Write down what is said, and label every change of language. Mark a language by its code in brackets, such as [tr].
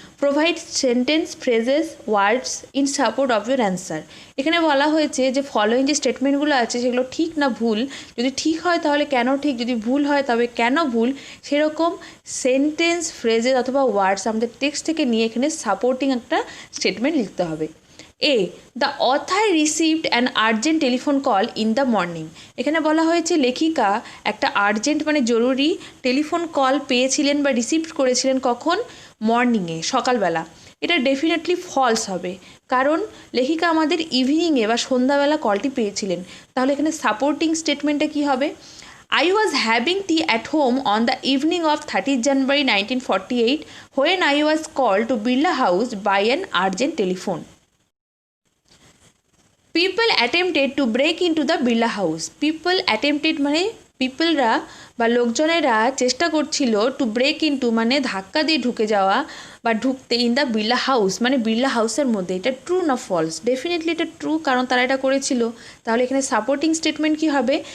[en] Provide sentence, phrases, words in support of your answer. [bn] এখানে বলা হয়েছে যে ফলোয়িং যে স্টেটমেন্টগুলো আছে সেগুলো ঠিক না ভুল, যদি ঠিক হয় তাহলে কেন ঠিক, যদি ভুল হয় তবে কেন ভুল, সেরকম সেন্টেন্স, ফ্রেজেস অথবা ওয়ার্ডস আমাদের টেক্সট থেকে নিয়ে এখানে সাপোর্টিং একটা স্টেটমেন্ট লিখতে হবে। এ, the author received an urgent telephone call in the morning, এখানে বলা হয়েছে লেখিকা একটা আর্জেন্ট মানে জরুরি টেলিফোন কল পেয়েছিলেন বা রিসিভ করেছিলেন কখন, মর্নিংয়ে, সকালবেলা। এটা ডেফিনেটলি ফলস হবে, কারণ লেখিকা আমাদের ইভিনিংয়ে বা সন্ধ্যাবেলা কলটি পেয়েছিলেন। [en] তাহলে এখানে সাপোর্টিং স্টেটমেন্টটা কী হবে, I was having tea at home on the evening of 30th January 1948 when I was called to Birla House by an urgent telephone. [bn] People attempted to break into the Birla house. People attempted মানে পিপলরা বা লোকজনেরা চেষ্টা করছিল to break into মানে ধাক্কা দিয়ে ঢুকে যাওয়া বা ঢুকতে ইন দ্য বিড়লা হাউস মানে বিড়লা হাউসের মধ্যে। এটা ট্রু না ফলস? ডেফিনেটলি এটা ট্রু, কারণ তারা এটা করেছিল। তাহলে এখানে সাপোর্টিং স্টেটমেন্ট কী হবে?